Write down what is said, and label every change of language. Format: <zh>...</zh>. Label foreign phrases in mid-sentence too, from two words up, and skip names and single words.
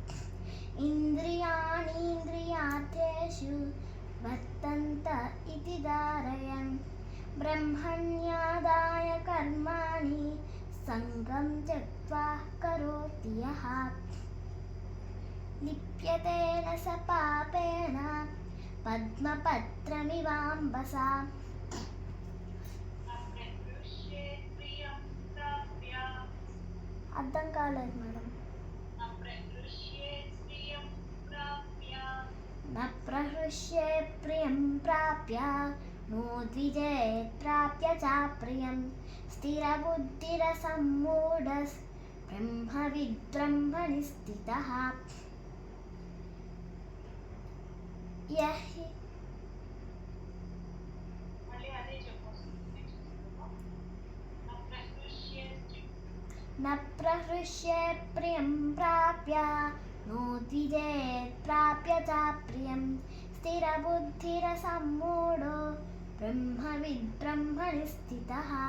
<sa>इन्द्रियाणीन्द्रियार्थेषु वर्तन्त इति धारयन् ब्रह्मण्यादाय कर्माणि सङ्गं त्यक्त्वा करोति यः लिप्यते न स पापेन पद्मपत्रमिवाम्बसा</sa> <te>అర్థం కాలేదు మేడం.</te> <sa>न प्रहृष्ये प्रियं प्राप्य नो द्विजेत् प्राप्य चाप्रियं स्थिरबुद्धिरसम्मूढस् ब्रह्मविद्ब्रह्मणि स्थितः यः हि न प्रहृष्ये प्रियं प्राप्य नो द्विजेत् प्राप्य चाप्रियं स्थिरबुद्धिरसम्मूढो ब्रह्मविद्ब्रह्मणि स्थितः</sa>